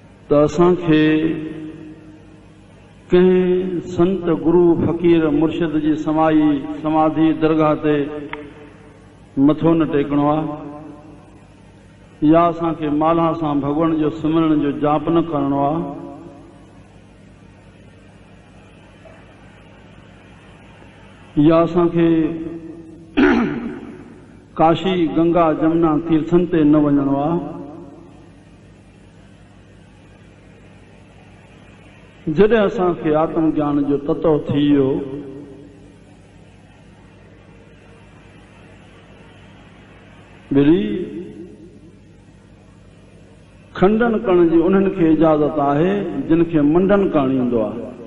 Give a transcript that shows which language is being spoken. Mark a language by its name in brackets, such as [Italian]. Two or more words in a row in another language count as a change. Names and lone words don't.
[Sindhi] त असांखे कंहिं संत गुरु फ़कीर मुर्शिद जी समाधि दरगाह ते मथो न टेकणो आहे या असांखे माला सां भॻवान जो सिमरण जो जाप न करणो आहे। या असांखे काशी गंगा जमुना तीर्थन ते न वञणो आहे। जॾहिं असांखे आत्मज्ञान जो तत्व थी वियो वरी खंडन करण जी उन्हनि खे इजाज़त आहे जिन खे मंडन करणु ईंदो आहे।